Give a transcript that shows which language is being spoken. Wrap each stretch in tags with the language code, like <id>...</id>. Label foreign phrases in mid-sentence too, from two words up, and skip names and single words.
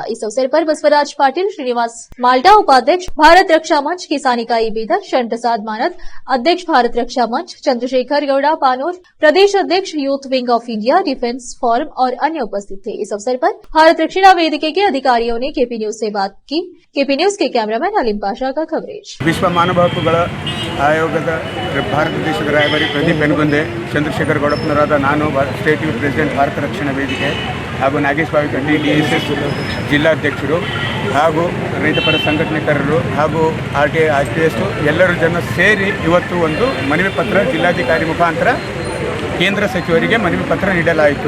<hi>इस अवसर पर बसवराज पाटिल, श्रीनिवास माल्टा उपाध्यक्ष भारत रक्षा मंच, किसान इकाई बीदर, शरण प्रसाद मानद अध्यक्ष भारत रक्षा मंच, चंद्रशेखर गौड़ा पानोर प्रदेश अध्यक्ष यूथ विंग ऑफ इंडिया डिफेंस फोरम और अन्य उपस्थित थे। इस अवसर पर भारत रक्षिणा वेदिके के अधिकारियों ने केपी न्यूज से बात की। केपी न्यूज के कैमरामैन अलीम पाशा का कवरेज।</hi> <kn>ವಿಶ್ವ ಮಾನವ ಹಕ್ಕುಗಳ ಆಯೋಗದ ಭಾರತ ದೇಶದ ರಾಯಭಾರಿ ಪ್ರದೀಪ್ ಬೆನಗುಂದೆ, ಚಂದ್ರಶೇಖರ್ ಗೌಡಪ್ಪನವರಾದ ನಾನು</kn> <en>state youth president</en> <kn>ಭಾರತ ರಕ್ಷಣಾ ವೇದಿಕೆ ಹಾಗೂ ನಾಗೇಶ್ ಬಾವಿಕಟ್ಟಿ DSS ಜಿಲ್ಲಾಧ್ಯಕ್ಷರು ಹಾಗೂ ರೈತಪರ ಸಂಘಟನೆಕಾರರು ಹಾಗೂ RTI IPS ಎಲ್ಲರೂ ಜನ ಸೇರಿ ಇವತ್ತು ಒಂದು ಮನವಿ ಪತ್ರ ಜಿಲ್ಲಾಧಿಕಾರಿ ಮುಖಾಂತರ ಕೇಂದ್ರ ಸಚಿವರಿಗೆ ಮನವಿ ಪತ್ರ ನೀಡಲಾಯಿತು।</kn>